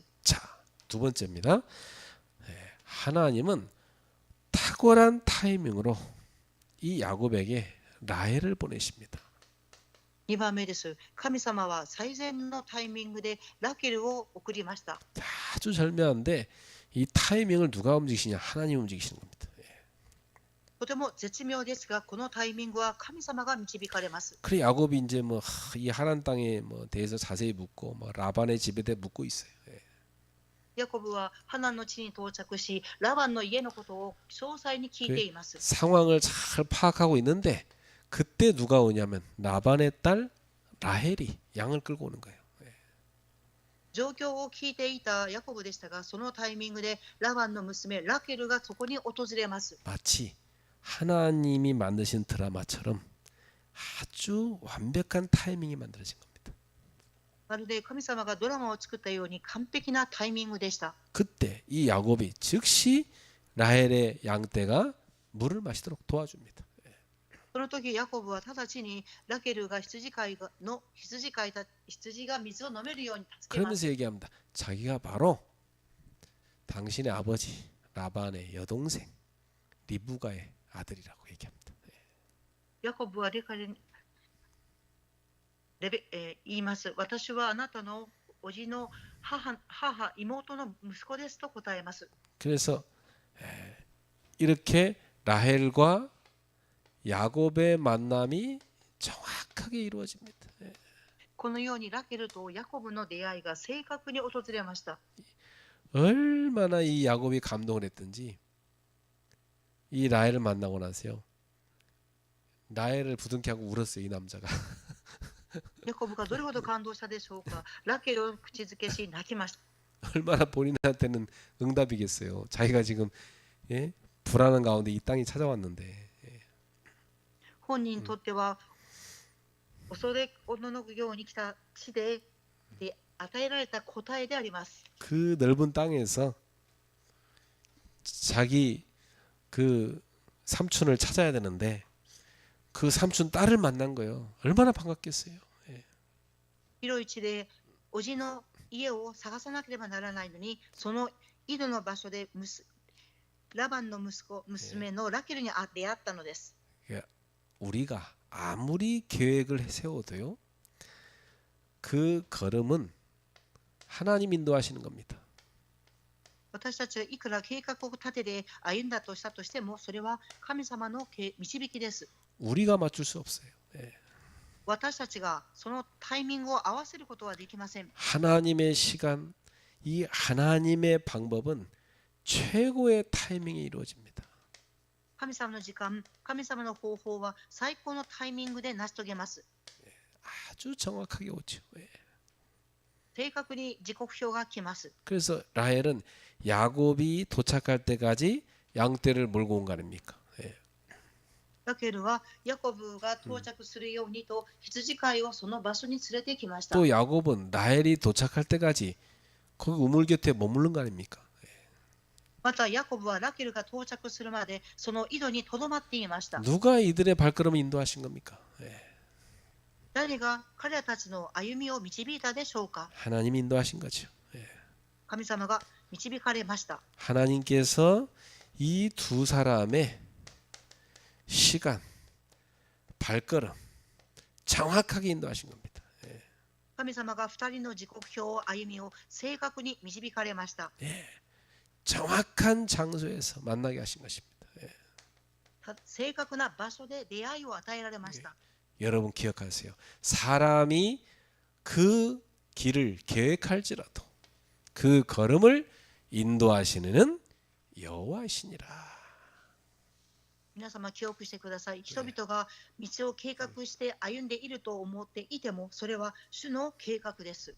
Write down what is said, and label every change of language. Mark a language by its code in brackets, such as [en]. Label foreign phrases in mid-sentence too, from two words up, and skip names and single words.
[ko] 자, 두 번째입니다. 하나님은 탁월한 타이밍으로 이 야곱에게 라헬을 보내십니다. [ja] 2 番目です。神様は最善のタイミングでラケルを送りました。 [ko] 아주 절묘한데 이 타이밍을 누가 움직이시냐? 하나님 움직이시는 겁니다. [ja] とても絶妙ですが、このタイミングは神様が導かれます。 [ko] 그래 야곱이 이제 뭐 이 하란 땅에 뭐 대해서 자세히 묻고 뭐 라반의 집에 대해 묻고 있어요. [ja] ヤコブはハナンの地に到着し、ラバンの家のことを詳細に聞いています。 [ko] 상황을 잘 파악하고 있는데 그때 누가 오냐면 라반의 딸 라헬이 양을 끌고 오는 거예요. [ja] 状況を聞いていたヤコブでしたが、そのタイミングでラバンの娘ラケルがそこに訪れます。 [ko] 마치 하나님이 만드신 드라마처럼 아주 완벽한 타이밍이 만들어진 겁니다. [ja] まるで神様がドラマを作ったように完璧なタイミングでした。 [ko] 그때 이 야곱이 즉시 라헬의 양떼가 물을 마시도록 도와줍니다. [ja] その時ヤコブは直ちにラケルが羊が水を飲めるように助けます。 [ko] 그러면서 얘기합니다. 자기가 바로 당신의 아버지 라반의 여동생 리브가의 아들이라고 얘기합니다. [ja] ヤコブは言います。私はあなたのおじの妹の息子ですと答えます。 [ko] 그래서 이렇게 라헬과 야곱의 만남이 정확하게 이루어집니다. [ja] このようにラケルとヤコブの出会いが正確に訪れました。 [ko] 얼마나 이 야곱이 감동을 했든지 이 라헬을 만나고 나서요. 라헬을 부둥켜 하고 울었어요. 이 남자가. [ja] ヤコブがどれほど感動したでしょうか。ラケルを口づけし泣きました。 [ko] 얼마나 본인한테는 응답이겠어요. 자기가 지금 불안한 가운데 이 땅이 찾아왔는데. [ja] 本人にとっては恐れおののくように来た地で与えられた答えであります。 [ko] 그 넓은 땅에서 자기 그 삼촌을 찾아야 되는데 그 삼촌 딸을 만난 거예요. 얼마나 반갑겠어요. [ja] 広い地でおじの家を探さなければならないのに、その井戸の場所でラバンの娘のラケルに出会ったのです。 [ko] 우리가 아무리 계획을 세워도요. 그 걸음은 하나님 인도하시는 겁니다. [ja] 私たちがいくら計画を立てて歩んだとしたとしても、それは神様の導きです。 [ko] 우리가 맞출 수 없어요. [ja] 私たちがそのタイミングを合わせることはできません。 [ko] 하나님의 시간, 이 하나님의 방법은 최고의 타이밍에 이루어집니다. [ja] 神様の時間、神様の方法は最高のタイミングで成し遂げます。 [ko] 아주 정확하게 오죠. [ja] 正確に時刻表が来ます。 [ko] 그래서 라헬은 야곱이 도착할 때까지 양떼를 몰고 온 거 아닙니까? 예. [ja] ラケルはヤコブが到着するようにと羊飼いをその場所に連れてきました。 [ko] 또 야곱은 라헬이 도착할 때까지 거기 우물 곁에 머무른 거 아닙니까? [ja] またヤコブはラケルが到着するまでその井戸にとどまっていました。 [ko] 누가 이들의 발걸음을 인도하신 겁니까? 예. [ja] 誰が彼らたちの歩みを導いたでしょうか。 [ko] 하나님이 인도하신 거죠. 예. [ja] 神様が導かれました。 [ko] 하나님께서 이 두 사람의 시간, 발걸음 정확하게 인도하신 겁니다. 예. [ja] 神様が2人の時刻表歩みを正確に導かれました。 [ko] 예. 정확한 장소에서 만나게 하신 것입니다. 예. [ja] 正確な場所で出会いを与えられました。 [ko] 여러분 기억하세요. 사람이 그 길을 계획할지라도 그 걸음을 인도하시는 여호와시니라. [ja] 皆様記憶してください。人々が道を計画して歩んでいると思っていてもそれは主の計画です。